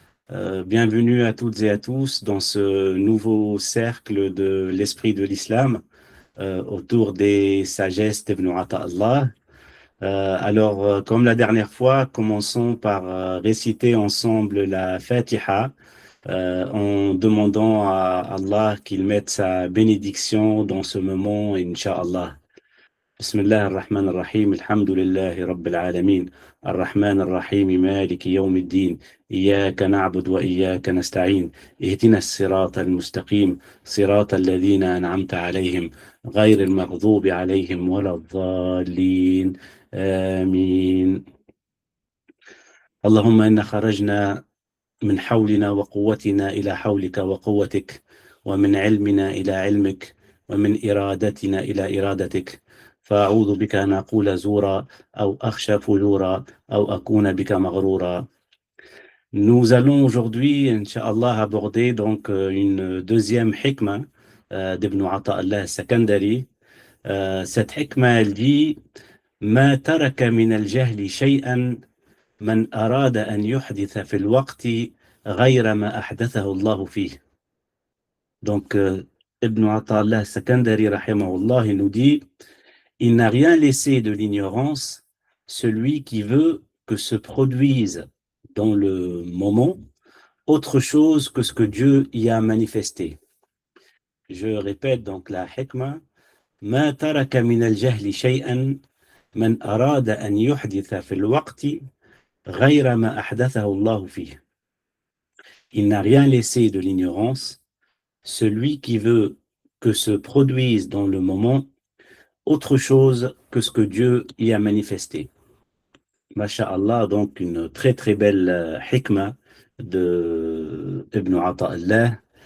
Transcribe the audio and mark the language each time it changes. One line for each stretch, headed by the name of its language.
French: Bienvenue à toutes et à tous dans ce nouveau cercle de l'esprit de l'islam autour des sagesses d'Ibn Allah. Comme la dernière fois, commençons par réciter ensemble la Fatiha en demandant à Allah qu'il mette sa bénédiction dans ce moment, Inch'Allah.
Arabic: بسم الله الرحمن الرحيم الحمد لله رب العالمين الرحمن الرحيم مالك يوم الدين إياك نعبد وإياك نستعين اهدنا الصراط المستقيم صراط الذين أنعمت عليهم غير المغضوب عليهم ولا الضالين آمين اللهم إنا خرجنا من حولنا وقوتنا إلى حولك وقوتك ومن علمنا إلى علمك ومن إرادتنا إلى إرادتك فأعوذ بك أن أقول زورا أو أخشى فجورا أو أكون بك مغرورا.
French: Nous allons aujourd'hui, Inch'Allah, aborder donc une deuxième hikmah d'Ibn Ata'Allah al-Sakandari. Cette hikmah, elle dit
Arabic: ما ترك من الجهل شيئا من أراد أن يحدث في الوقت غير ما أحدثه الله فيه.
French: Donc, Ibn Ata'Allah al-Sakandari, rahimahullah, il nous dit il n'a rien laissé de l'ignorance, celui qui veut que se produise dans le moment autre chose que ce que Dieu y a manifesté. Je répète donc la hikmah.
Arabic: ما ترك من الجهل شيئا من أراد أن يحدث في الوقت غير ما أحدثه الله فيه.
French: Il n'a rien laissé de l'ignorance, celui qui veut que se produise dans le moment autre chose que ce que Dieu y a manifesté. Masha'Allah, donc une très très belle hikmah de Ibn Ata'Allah.